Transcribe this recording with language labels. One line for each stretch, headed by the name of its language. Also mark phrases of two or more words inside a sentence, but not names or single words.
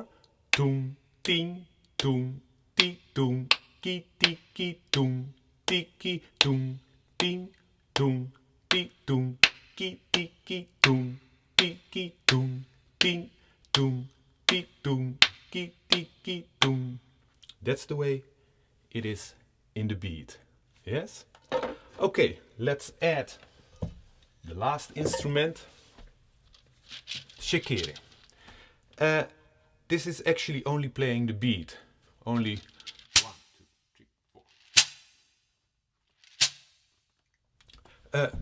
English: Doom, ding, doom, dee, doom, ki, ti, ki, doom, ti, ki, doom, ding, doom, dee, doom, ki, ti, ki, doom, ti, ki, doom, ding, doom, dee, doom, ki, ti, ki, doom. That's the way it is in the beat. Yes? Okay, let's add the last instrument, shekere. This is actually only playing the beat. Only 1, 2, 3, 4.